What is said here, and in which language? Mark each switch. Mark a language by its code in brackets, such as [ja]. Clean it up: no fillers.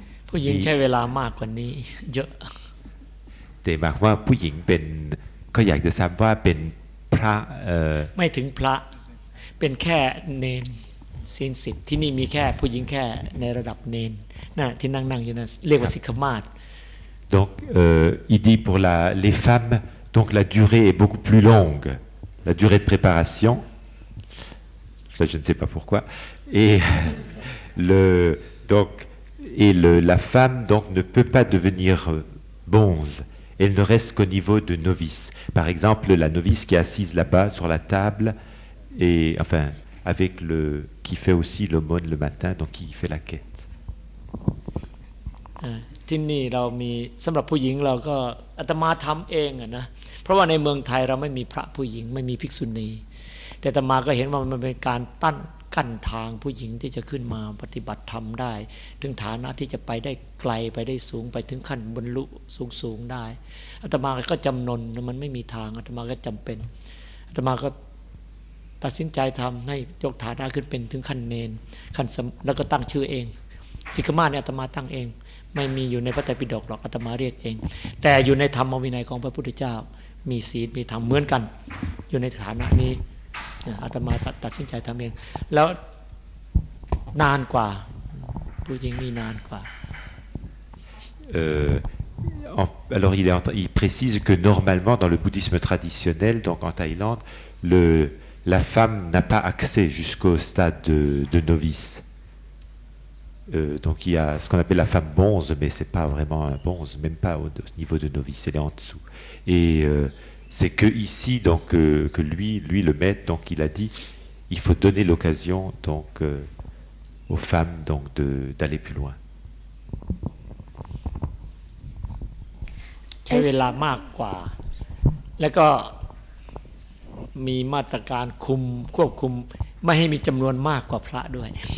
[th] ผู้หญิงใช้เวลามากกว่านี้เยอะ แต่หมายความว่าผู้หญิงเป็นก็อยากจะทราบว่าเป็นพระ ไม่ถึงพระเป็นแค่เนนศีล10ที่นี่มีแค่ผู้หญิงแค่ในระดับเนนน่ะที่นั่งอยู่นะเรียกว่าสิกขมาศ [fr] Donc il dit pour les femmes donc la durée est beaucoup plus longue, la durée de préparation. Ça, je ne sais pas pourquoi. Et la femme donc ne peut pas devenir bonze. Elle ne reste qu'au niveau de novice. Par exemple, la novice qui est assise là-bas sur la table et enfin avec qui fait aussi l'aumône le matin, donc qui fait la quête. [th] ที่นี่เรามีสำหรับผู้หญิงเราก็อาตมาทำเองนะเพราะว่าในเมืองไทยเราไม่มีพระผู้หญิงไม่มีภิกษุณีแต่อาตมาก็เห็นว่ามันเป็นการกั้นทางผู้หญิงที่จะขึ้นมาปฏิบัติธรรมได้ถึงฐานะที่จะไปได้ไกลไปได้สูงไปถึงขั้นบรรลุสูงได้อาตมาก็จำนนมันไม่มีทางอาตมาก็จำเป็นอาตมาก็ ตัดสินใจทำให้ยกฐานะขึ้นเป็นถึงขั้นเนนขั้นแล้วก็ตั้งชื่อเองสิกขมาศเนี่ยอาตมาตั้งเองไม่มีอยู่ในพระไตรปิฎกหรอกอาตมาเรียกเองแต่อยู่ในธรรมวินัยของพระพุทธเจ้ามีศีลมีธรรมเหมือนกันอยู่ในฐานะนี้อาตมาตัดสินใจทำเองแล้วนานกว่าผู้หญิงนี่นานกว่า [fr] Alors il précise que normalement dans le bouddhisme traditionnel, donc en Thaïlande, la femme n'a pas accès jusqu'au stade de novice. Donc il y a ce qu'on appelle la femme bonze, mais c'est pas vraiment un bonze, même pas au niveau de novice, elle est en dessous. Et c'est que ici donc que lui le maître, donc il a dit, il faut donner l'occasion donc aux femmes donc d'aller plus loin. [th] ใช้เวลามากกว่าแล้วก็มีมาตรการควบคุมไม่ให้มีจำนวนมากกว่าพระด้วย